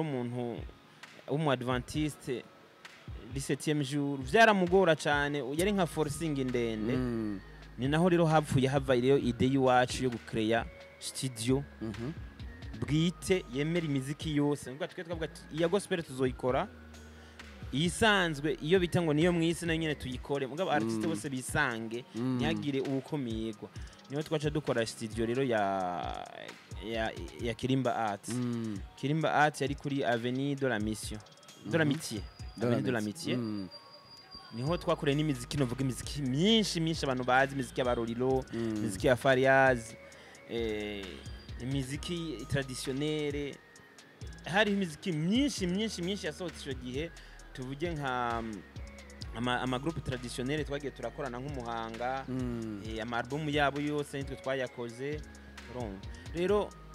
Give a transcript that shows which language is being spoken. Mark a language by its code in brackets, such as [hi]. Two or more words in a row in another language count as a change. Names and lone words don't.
[rn] umuntu umu Adventiste 17e jour vyaramugora cyane yari nka forcing ndende ni naho rero hava rero ide yiwacu yo gucreate studio bwite yemera imiziki yose ngo twavuga ati iya gospel tuzoyikora isanzwe iyo bita ngo niyo mwisi na nyene tuyikore mugabo artiste bose bisange ntihagire ubukomiyegwa niho twaca dukora studio rero ya Kirimba Art Kirimba Art yari kuri Avenue de la Mission de l'Amitié Avenue de l'Amitié niho twakoreye n'imiziki novuga imiziki myinshi abantu bazi imiziki y'abarorilo imiziki ya Fariaz imiziki traditionnelle hari imiziki myinshi yasohotse ico gihe tuvuge nka ama [fr] groupe traditionnelle [rn] twagiye turakorana nk'umuhanga ama album yabo yose nitwe twayakoze rero